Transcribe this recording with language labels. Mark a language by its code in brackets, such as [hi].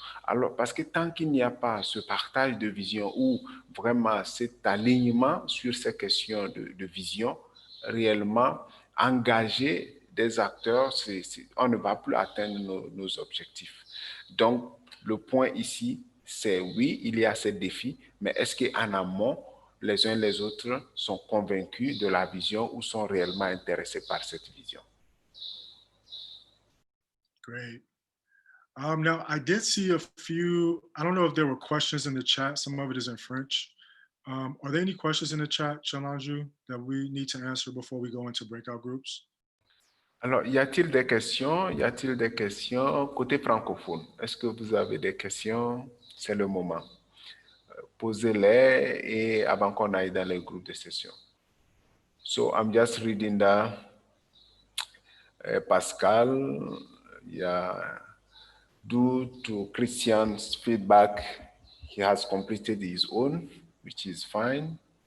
[fr] Alors, parce que tant qu'il n'y a pas ce partage de vision ou vraiment cet alignement sur ces questions de vision, réellement engager des acteurs, on ne va plus atteindre nos objectifs. Donc, le point ici, c'est oui, il y a ces défis, mais est-ce qu'en amont, les uns les autres sont convaincus de la vision ou sont réellement intéressés par cette vision? [en] Great. Now, I did see a few, I don't know if there were questions in the chat. Some of it is in French. Are there any questions in the chat, Chalanju, that we need to answer before we go into breakout groups? [fr] Alors, y a-t-il des questions? Y a-t-il des questions côté francophone? Est-ce que vous avez des questions? C'est le moment. Posez-les et avant qu'on aille dans les groupes de session. [en] So, I'm just reading the Pascal. Yeah. Due to Christian's feedback, he has completed his own, which is fine.